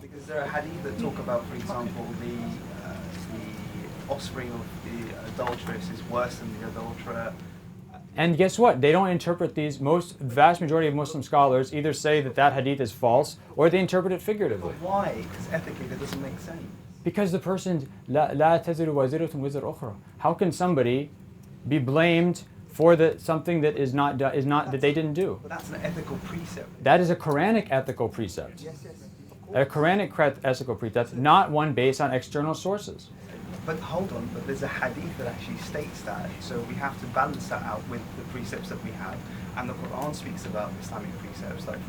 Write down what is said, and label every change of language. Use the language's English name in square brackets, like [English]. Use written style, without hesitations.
[English] Because there are hadith that talk about, for example, the offspring of the adulteress is worse than the adulterer. And guess what? They don't interpret these. Vast majority of Muslim scholars either say that hadith is false or they interpret it figuratively. But why? Because ethically that doesn't make sense. Because the person, [Arabic] لا تزر وازرة وزر أخرى. [English] How can somebody be blamed for something that is not that they didn't do? But that's an ethical precept. That is a Quranic ethical precept. Yes. A Quranic ethical precept, not one based on external sources. But hold on, but there's a hadith that actually states that, so we have to balance that out with the precepts that we have, and the Quran speaks about Islamic precepts.